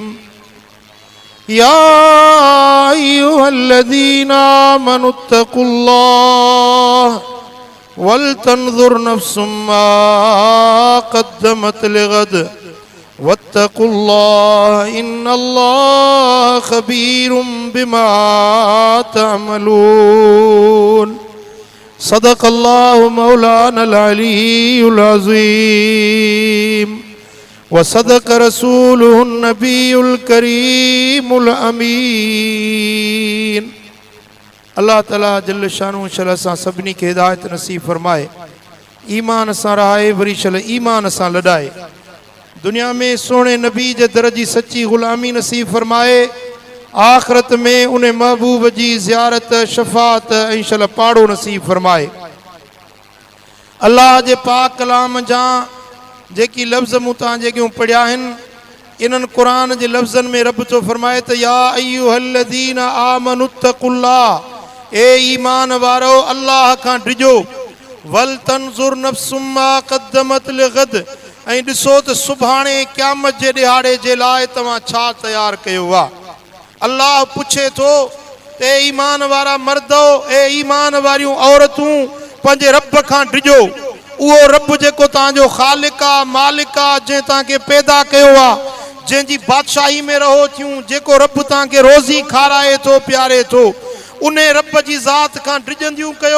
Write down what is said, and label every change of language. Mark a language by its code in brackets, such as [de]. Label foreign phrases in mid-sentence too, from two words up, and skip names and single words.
[ar] يا أيها الذين آمنوا اتقوا الله ولتنظر نفس ما قدمت لغد واتقوا الله إن الله خبير بما تعملون. صدق الله مولانا العلي العظيم وصدق رسوله النبي الكريم الأمين. [sd] अल्लाह ताला [ar] جل شانه [sd] शल सां सभिनी खे हिदायत नसीब फरमाए, ईमान सां रहाए, वरी शल ईमान सां लॾाए। दुनिया में सोने नबी जे दर जी सच्ची ग़ुलामी नसीब फरमाए, आख़िरत में उन महबूब जी ज़ियारत शफ़ात ऐं शल पाड़ो नसीब फरमाए। अल्लाह जे पाक कलाम जा जेकी लफ़्ज़ मूं तव्हां जेकियूं पढ़िया आहिनि, इन्हनि क़ुरान जे लफ़्ज़नि में रब थो फरमाए त [ar] يا أيها الذين آمنوا اتقوا الله, [sd] ए ईमान वारो अल्लाह खां डिजो। [ar] ولتنظر نفس ما قدمت لغد, [sd] ऐं ॾिसो त सुभाणे क़यामत जे ॾिहाड़े जे लाइ तव्हां छा तयारु कयो आहे। अल्लाह पुछे थो त ए ईमान वारा मर्दो, ए ईमान वारियूं औरतूं, पंहिंजे रब खां डिजो। उहो रब जेको तव्हांजो ख़ालिक आहे, मालिक आहे, जंहिं तव्हांखे पैदा कयो आहे, जंहिंजी बादशाही में रहो थियूं, जेको रब तव्हांखे रोज़ी खाराए थो, प्यारे थो, उन रब जी ज़ात खां डिजंदियूं कयो।